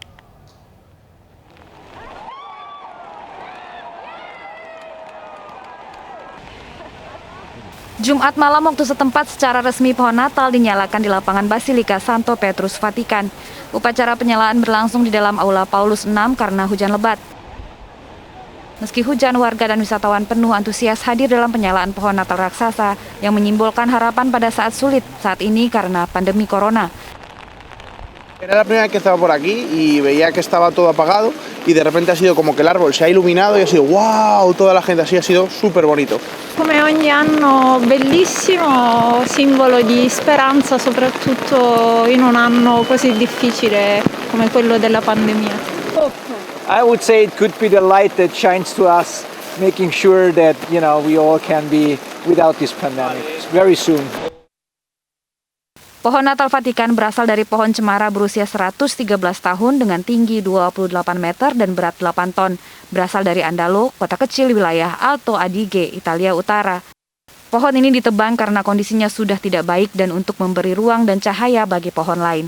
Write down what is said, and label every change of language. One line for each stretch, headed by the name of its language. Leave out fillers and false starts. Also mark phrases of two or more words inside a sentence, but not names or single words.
Indonesian: Jumat malam waktu setempat secara resmi pohon Natal dinyalakan di lapangan Basilika Santo Petrus, Vatikan. Upacara penyalaan berlangsung di dalam Aula Paulus VI karena hujan lebat. Meski hujan, warga dan wisatawan penuh antusias hadir dalam penyalaan pohon Natal raksasa yang menyimbolkan harapan pada saat sulit saat ini karena pandemi corona.
Spanish: Era la primera vez que estaba por aquí y veía que estaba todo apagado y de repente ha sido como que el árbol se ha iluminado y ha sido wow, toda la gente así, ha sido súper bonito.
Italian: Come ogni anno bellissimo, simbolo di speranza soprattutto in un anno così difficile come quello della pandemia.
English: I would say it could be the light that shines to us, making sure that, we all can be without this pandemic very soon.
Indonesian: Pohon Natal Vatikan berasal dari pohon cemara berusia 113 tahun dengan tinggi 28 meter dan berat 8 ton. Berasal dari Andalo, kota kecil di wilayah Alto Adige, Italia Utara. Pohon ini ditebang karena kondisinya sudah tidak baik dan untuk memberi ruang dan cahaya bagi pohon lain.